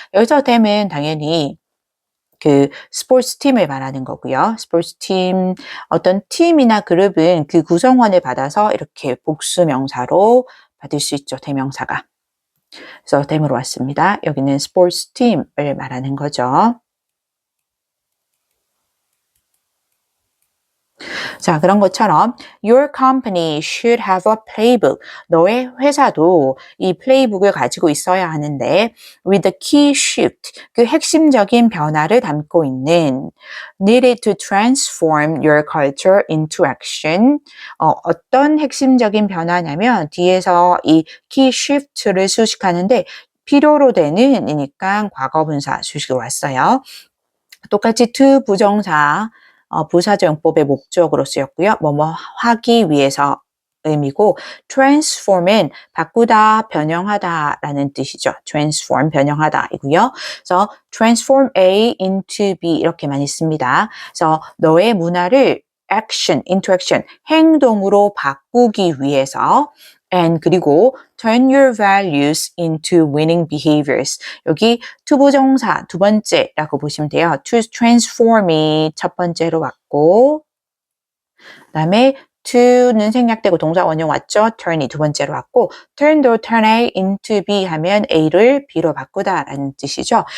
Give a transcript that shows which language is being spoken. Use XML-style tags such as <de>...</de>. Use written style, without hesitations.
<ko>여기서 됨은 당연히 그 스포츠 팀을 말하는 거고요. 스포츠 팀, 어떤 팀이나 그룹은 그 구성원을 받아서 이렇게 복수 명사로 받을 수 있죠. 대명사가. 그래서 댐으로 왔습니다. 여기는 스포츠 팀을 말하는 거죠. 자, 그런 것처럼</ko> <en>your company should have a playbook.</en> <ko>너의 회사도 이 플레이북을 가지고 있어야 하는데</ko> <en>with a key shift,</en> <ko>그 핵심적인 변화를 담고 있는</ko> <en>needed to transform your culture into action.</en> <ko>어떤 핵심적인 변화냐면 뒤에서 이 key shift를 수식하는데 필요로 되는 이니까 과거분사 수식으로 왔어요. 똑같이 to 부정사 부사적용법의 목적으로 쓰였고요. 뭐뭐 하기 위해서 의미고 transform은 바꾸다, 변형하다라는 뜻이죠. transform, 변형하다이고요. 그래서 transform A into B 이렇게 많이 씁니다. 그래서 너의 문화를</ko> <en>action, into action,</en> <ko>행동으로 바꾸기 위해서</ko> <en>and</en> <ko>그리고</ko> <en>turn your values into winning behaviors.</en> <ko>여기 투부정사 두 번째라고 보시면 돼요. to transform이 첫 번째로 왔고 그다음에 to는 생략되고 동사 원형 왔죠. turn이 두 번째로 왔고 turn도 turn A into B 하면 A를 B로 바꾸다라는 뜻이죠.</ko>